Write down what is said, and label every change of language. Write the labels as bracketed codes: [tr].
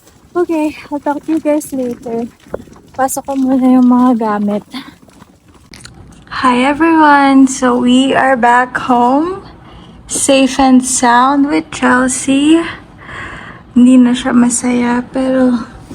[en] Okay, I'll talk to you guys later. [tl] Pasok ko muna yung mga gamit. [en] Hi everyone! So we are back home. Safe and sound with Chelsea. [tl] Hindi na siya masaya, pero...